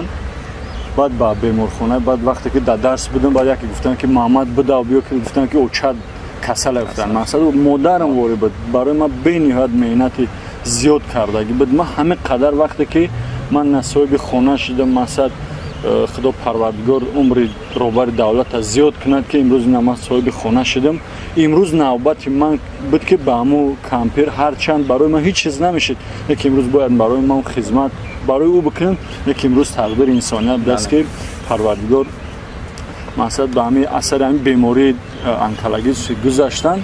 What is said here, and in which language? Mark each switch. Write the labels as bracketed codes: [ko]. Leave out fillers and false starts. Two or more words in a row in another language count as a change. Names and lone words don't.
[tg] баъд ба беморхона, баъд вақте ки дар дарс будам, баъд яке гуфтанд ки Муҳаммад бидав биё, ки гуфтанд ки очад касале гуфтанд. мақсад модарам вори буд, барои ман бениҳоят меҳнати зиёд кардагӣ буд. ман ҳамин қадар вақте ки ман насоҳиби хона шудам, мақсад Худо Парвардигор умр рӯбар давлат зиёд кунад ки имрӯз ман соҳиби хона шудам. имрӯз навбати ман буд ки ба ҳаму кампир ҳарчанд барои ман ҳеҷ чиз намешуд, лекин имрӯз бояд барои ман хидмат барои ӯ бикунам, лекин имрӯз тақдири инсоният даст ки Парвардигор масалан ба ҳамин асари ҳамин бемории онкология гузоштан.